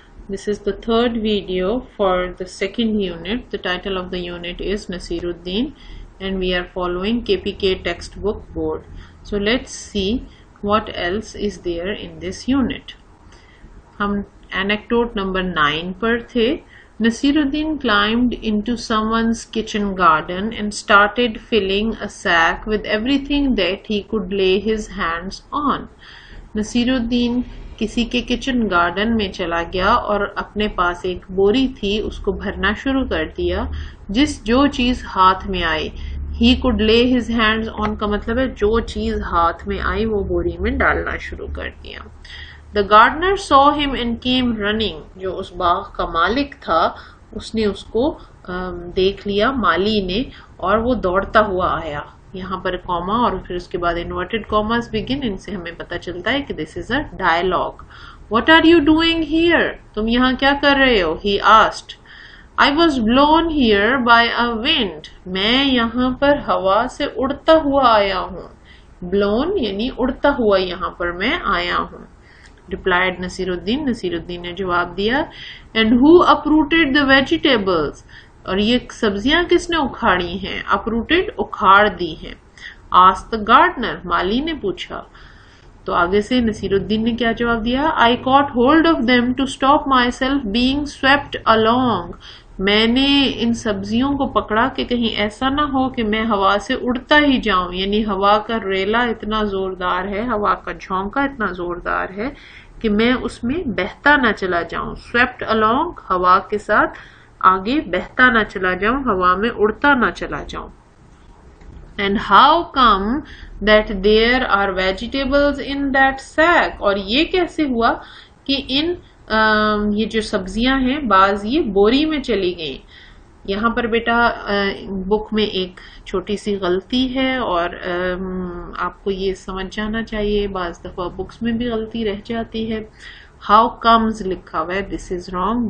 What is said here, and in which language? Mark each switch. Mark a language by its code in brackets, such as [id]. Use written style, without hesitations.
[en] This is the third video for the second unit. The title of the unit is Nasiruddin and we are following KPK textbook board. So let's see what else is there in this unit. [hi] हम anecdote number 9 पर थे. [en] Nasiruddin climbed into someone's kitchen garden and started filling a sack with everything that he could lay his hands on. [hi] Nasiruddin किसी के kitchen garden में चला गया और अपने पास एक बोरी थी उसको भरना शुरू कर दिया जो चीज हाथ में आई. [en] He could lay his hands on [hi] का मतलब है जो चीज हाथ में आई वो बोरी में डालना शुरू कर दिया. [en] The gardener saw him and came running. [hi] जो उस बाग का मालिक था उसने उसको देख लिया माली ने और वो दौड़ता हुआ आया. यहाँ पर कॉमा और फिर उसके बाद इन्वर्टेड कॉमास बिगिन. इनसे हमें पता चलता है कि [en] This is a dialogue. What are you doing here? [hi] तुम यहाँ क्या कर रहे हो? [en] He asked. I was blown here by a wind. [hi] मैं यहाँ पर हवा से उड़ता हुआ आया हूँ. Blown यानी उड़ता हुआ यहाँ पर मैं आया हूँ. [en] Replied Nasiruddin. [hi] Nasiruddin ने जवाब दिया. [en] And who uprooted the vegetables? [hi] और ये सब्जियां किसने उखाड़ी हैं? Uprooted उखाड़ दी हैं. [en] Asked the gardener. [hi] माली ने पूछा. तो आगे से नसीरुद्दीन ने क्या जवाब दिया? [en] I caught hold of them to stop myself being swept along. [hi] मैंने इन सब्जियों को पकड़ा कि कहीं ऐसा ना हो कि मैं हवा से उड़ता ही जाऊं. यानी हवा का रेला इतना जोरदार है, हवा का झोंका इतना जोरदार है कि मैं उसमें बहता ना चला जाऊं. [en] swept along [hi] हवा के साथ आगे बहता ना चला जाऊं, हवा में उड़ता ना चला जाऊं. [en] And how come that there are vegetables in that sack? [hi] और ये कैसे हुआ कि इन ये जो सब्जियां हैं बाज ये बोरी में चली गई. यहाँ पर बेटा बुक में एक छोटी सी गलती है और आपको ये समझ जाना चाहिए. बाज दफा बुक्स में भी गलती रह जाती है. [en] how comes [hi] लिखा हुआ है. [en] This is wrong.